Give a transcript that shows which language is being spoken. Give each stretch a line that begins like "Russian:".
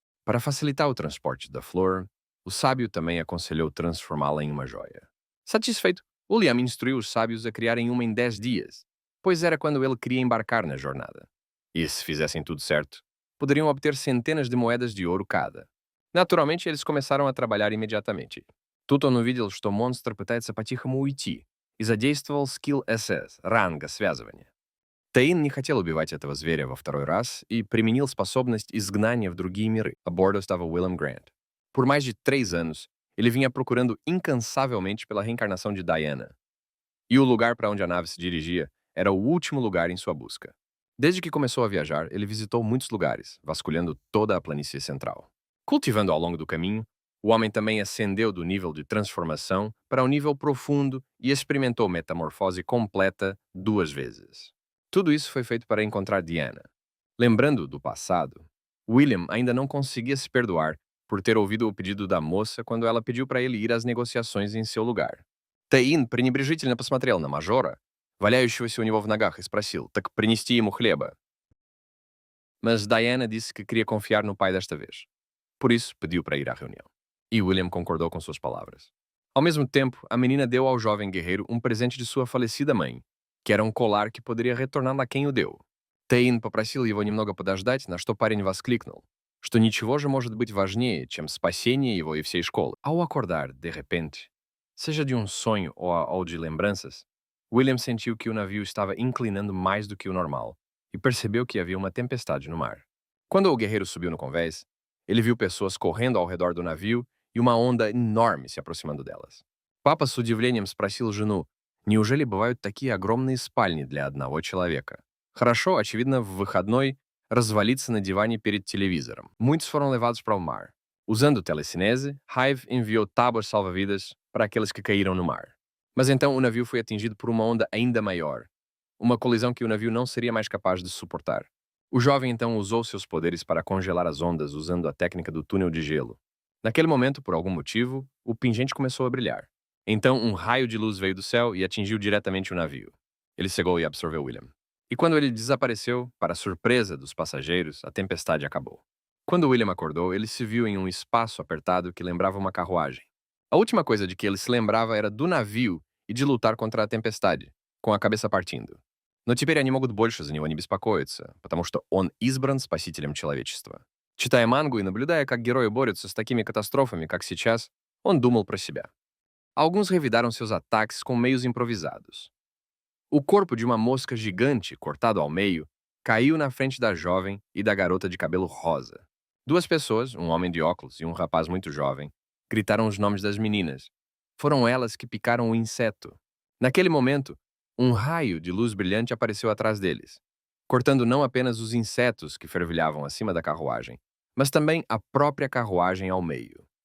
Portuguese: Para facilitar o transporte da flor, o sábio também aconselhou transformá-la em uma joia. Satisfeito, William instruiu os sábios a criarem uma em 10 dias, pois era quando ele queria embarcar na jornada. E se fizessem tudo certo, poderiam obter centenas de moedas de ouro cada. Naturalmente, eles começаram a trabalhar imediatamente.
Russian: Тут он увидел, что монстр пытается по-тихому уйти, и задействовал скилл СС, ранга связывания. Таин не хотел убивать этого зверя во второй раз и применил способность изгнания в другие миры.
Portuguese: A bordo estava William Grant. Por mais de 3 anos, ele vinha procurando incansavelmente pela reencarnação de Diana. E o lugar para onde a nave se dirigia era o último lugar em sua busca. Desde que começou a viajar, ele visitou muitos lugares, vasculhando toda a planície central. Cultivando ao longo do caminho, o homem também ascendeu do nível de transformação para um nível profundo e experimentou metamorfose completa 2 vezes. Tudo isso foi feito para encontrar Diana. Lembrando do passado, William ainda não conseguia se perdoar por ter ouvido o pedido da moça quando ela pediu para ele ir às negociações em seu lugar.
Russian: Таин пренебрежительно посмотрел на мажора, валяющегося у него в ногах, и спросил: «Так принести ему хлеба?»
Portuguese: Mas Diana disse que queria confiar no pai desta vez. Por isso, pediu para ir à reunião. E William concordou com suas palavras. Ao mesmo tempo, a menina deu ao jovem guerreiro um presente de sua falecida mãe, que era um colar que poderia retornar a quem o deu.
Russian: Тейн попросил его немного подождать, на что парень воскликнул, что ничего же может быть важнее, чем спасение его и всей школы.
Portuguese: Ao acordar, de repente, seja de um sonho ou de lembranças, William sentiu que o navio estava inclinando mais do que o normal e percebeu que havia uma tempestade no mar. Quando o guerreiro subiu no convés, ele viu pessoas correndo ao redor do navio и uma onda enorme se aproximando delas.
Russian: Папа с удивлением спросил жену, неужели бывают такие огромные спальни для одного человека? Хорошо, очевидно, в выходной развалиться на диване перед телевизором.
Portuguese: Muitos foram levados para o mar. Usando o telecinese, Hive enviou tábuas salva-vidas para aqueles que caíram no mar. Mas então o navio foi atingido por uma onda ainda maior, uma colisão que o navio não seria mais capaz de suportar. O jovem então usou seus poderes para congelar as ondas usando a técnica do túnel de gelo. Naquele momento, por algum motivo, o pingente começou a brilhar. Então um raio de luz veio do céu e atingiu diretamente o navio. Ele cegou e absorveu William. E quando ele desapareceu, para surpresa dos passageiros, a tempestade acabou. Quando William acordou, ele se viu em um espaço apertado que lembrava uma carruagem. A última coisa de que ele se lembrava era do navio и de lutar contra a tempestade, com a cabeça partindo.
Russian: Но теперь они могут больше за него не беспокоиться, потому что он избран спасителем человечества. Читая мангу и наблюдая, как герои борются с такими катастрофами, как сейчас, он думал про себя.
Portuguese: Alguns revidaram seus ataques com meios improvisados. O corpo de uma mosca gigante, cortado ao meio, caiu na frente da jovem e da garota de cabelo rosa. Duas pessoas, um homem de óculos e um rapaz muito jovem, gritaram os nomes das meninas. Foram elas que picaram o inseto. Naquele momento, um raio de luz brilhante apareceu atrás deles, cortando não apenas os insetos que fervilhavam acima da carruagem, mas também a própria carruagem ao meio.